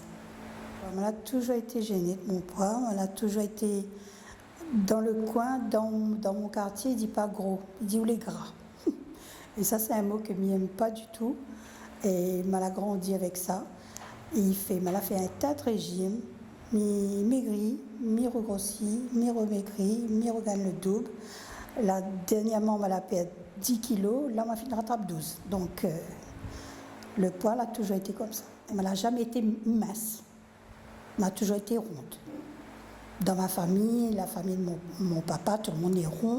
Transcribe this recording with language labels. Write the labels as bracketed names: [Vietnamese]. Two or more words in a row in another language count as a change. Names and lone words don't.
[French] Elle a toujours été gênée de mon poids. Elle a toujours été dans le coin, dans mon quartier. Il ne dit pas gros, il dit ou les gras. Et ça, c'est un mot que je n'aime pas du tout. Et elle a grandi avec ça. Et elle a fait un tas de régimes. Mi-maigri, mi-regrossi, mi-remaigri, mi-regagne le double. Là, dernièrement, elle a perdu 10 kilos. Là, elle rattrape 12. Donc, le poids, elle a toujours été comme ça. Elle n'a jamais été mince. Elle a toujours été ronde. Dans ma famille, la famille de mon papa, tout le monde est rond.